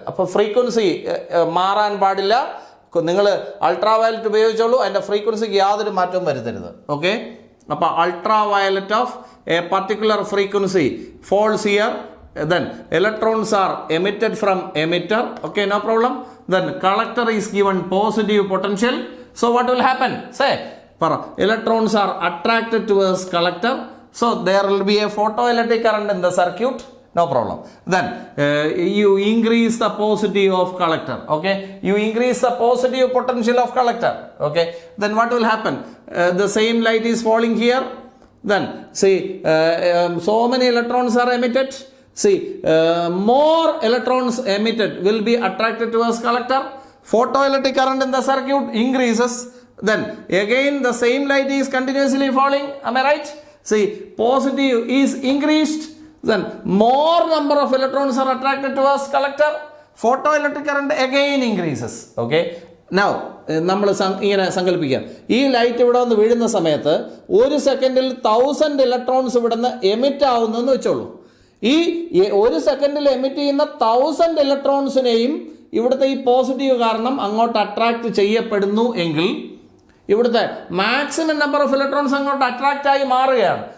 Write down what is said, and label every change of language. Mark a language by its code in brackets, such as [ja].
[ml] അപ്പോൾ ഫ്രീക്വൻസി മാറാൻ പാടില്ല. നിങ്ങൾ അൾട്രാ വയലറ്റ് ഉപയോഗിച്ചോളൂ, അതിൻ്റെ ഫ്രീക്വൻസിക്ക് യാതൊരു മാറ്റവും വരുത്തരുത്. [en] okay, [ml] അപ്പോൾ [en] Ultraviolet of a particular frequency falls here, then electrons are emitted from emitter. Okay, no problem. Then collector is given positive potential. So what will happen? Say, electrons are attracted towards collector. So there will be a photoelectric current in the circuit. No problem. Then you increase the positive of collector. Okay, you increase the positive potential of collector. Okay, then what will happen? The same light is falling here. Then see, so many electrons are emitted. See, more electrons emitted will be attracted towards collector. Photoelectric current in the circuit increases. Then again the same light is continuously falling. Am I right? See, positive is increased. Then more number of electrons are attracted towards collector. Photoelectric current again increases. Okay. [ml] Now നമ്മൾ ഇങ്ങനെ സങ്കല്പിക്കാം, ഈ light ഇവിടെ വന്ന് വീഴുന്ന സമയത്ത് ഒരു സെക്കൻഡിൽ 1000 ഇലക്ട്രോൺസ് ഇവിടെ നിന്ന് എമിറ്റ് ആവുന്നെന്ന് വെച്ചോളൂ. ഈ ഒരു സെക്കൻഡിൽ എമിറ്റ് ചെയ്യുന്ന 1000 ഇലക്ട്രോൺസിനെയും ഇവിടുത്തെ ഈ പോസിറ്റീവ് കാരണം അങ്ങോട്ട് അട്രാക്ട് ചെയ്യപ്പെടുന്നു എങ്കിൽ ഇവിടുത്തെ മാക്സിമം നമ്പർ ഓഫ് ഇലക്ട്രോൺസ് അങ്ങോട്ട് അട്രാക്റ്റ് ആയി മാറുകയാണ്.